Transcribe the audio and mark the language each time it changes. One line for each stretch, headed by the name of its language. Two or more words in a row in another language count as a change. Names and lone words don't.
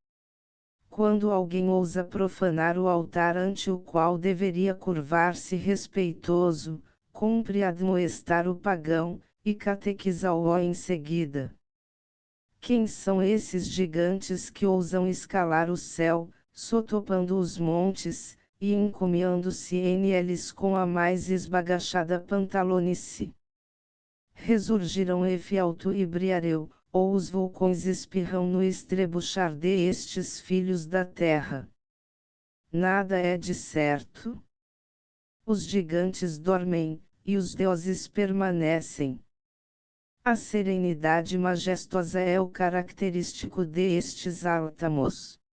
Portuguese: Quando alguém ousa profanar o altar ante o qual deveria curvar-se respeitoso, cumpre admoestar o pagão, e catequizá-o em seguida. Quem são esses gigantes que ousam escalar o céu, sotopando os montes, e encomiando-se neles com a mais esbagachada pantalonice? Ressurgiram Efialto e Briareu, ou os vulcões espirram no estrebuchar destes filhos da terra. Nada é de certo. Os gigantes dormem, e os deuses permanecem. A serenidade majestosa é o característico destes áltamos.